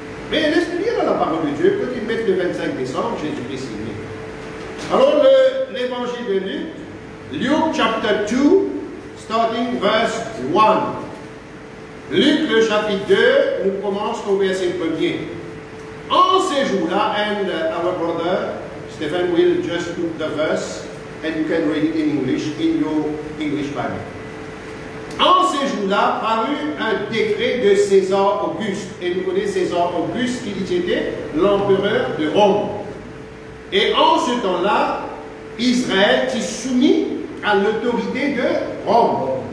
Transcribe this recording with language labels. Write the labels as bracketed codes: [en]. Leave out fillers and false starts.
[fr] Mais laisse-nous lire dans la parole de Dieu, quand il met le 25 décembre, Jésus-Christ est né. Alors, l'évangile de Luc, [en] Luke chapter 2, starting verse 1. [fr] Luc, le chapitre 2, nous commençons au verset 1er. En ces jours-là, [en] and our brother Stephen will just put the verse, and you can read it in English, in your English Bible. [fr] En ces jours-là, parut un décret de César Auguste. Et nous connaissons César Auguste, qui était l'empereur de Rome. Et en ce temps-là, Israël s'est soumis à l'autorité de Rome.